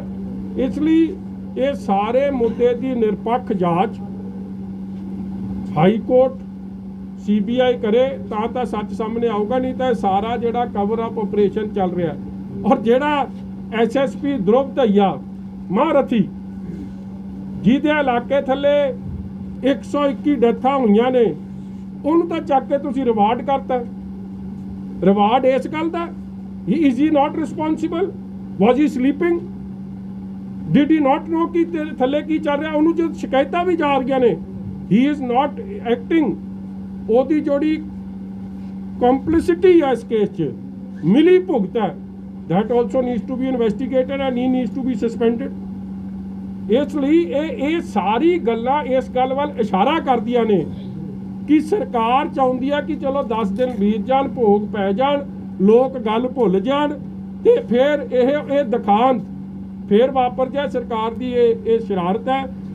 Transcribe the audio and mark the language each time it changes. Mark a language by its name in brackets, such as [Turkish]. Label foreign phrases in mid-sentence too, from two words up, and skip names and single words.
[Punjabi] ਇਸ ਲਈ ਇਹ ਸਾਰੇ ਮੁੱਦੇ ਦੀ ਨਿਰਪੱਖ ਜਾਂਚ ਹਾਈ ਕੋਰਟ CBI ਕਰੇ ਤਾਂ ਸੱਚ ਸਾਹਮਣੇ ਆਊਗਾ, ਨਹੀਂ ਤਾਂ ਸਾਰਾ ਜਿਹੜਾ [English] cover up operation [Punjabi] ਚੱਲ ਰਿਹਾ। ਔਰ ਜਿਹੜਾ SSP ਧਰੁਵ ਦਈਆ ਮਹਾਰਥੀ, ਜਿਹਦੇ ਇਲਾਕੇ ਥੱਲੇ 121 ਡੈਥਾਂ ਹੋਈਆਂ ਨੇ, ਉਹਨੂੰ ਤਾਂ ਚੱਕ ਕੇ ਤੁਸੀਂ ਰਿਵਾਰਡ ਕਰਤਾ। ਰਿਵਾਰਡ ਇਸ ਗੱਲ ਦਾ, [English] is he not responsible? Was he sleeping? Did he not know [Punjabi] ਕਿ ਥੱਲੇ ਕੀ ਚੱਲ ਰਿਹਾ? ਉਹਨੂੰ ਜਦ ਸ਼ਿਕਾਇਤਾਂ ਵੀ ਜਾ ਰਹੀਆਂ ਨੇ, [English] he is not acting, [Punjabi] ਉਹਦੀ ਜਿਹੜੀ ਕੰਪਲਿਸਿਟੀ ਹੈ ਇਸ ਕੇਸ 'ਚ, ਮਿਲੀ ਭੁਗਤ ਹੈ, [English] that also needs to be investigated and he needs to be suspended। [Punjabi] ਇਸ ਲਈ ਇਹ ਸਾਰੀ ਗੱਲਾਂ ਇਸ ਗੱਲ ਵੱਲ ਇਸ਼ਾਰਾ ਕਰਦੀਆਂ ਨੇ ਕਿ ਸਰਕਾਰ ਚਾਹੁੰਦੀ ਹੈ ਕਿ ਚਲੋ 10 ਦਿਨ ਬੀਤ ਜਾਣ, ਭੋਗ ਪੈ ਜਾਣ, ਲੋਕ ਗੱਲ ਭੁੱਲ ਜਾਣ ਤੇ ਫਿਰ ਇਹ ਦਿਖਾਂਤ ਫਿਰ ਵਾਪਰ ਜਾਏ। ਸਰਕਾਰ ਦੀ ਇਹ ਸ਼ਰਾਰਤ ਹੈ।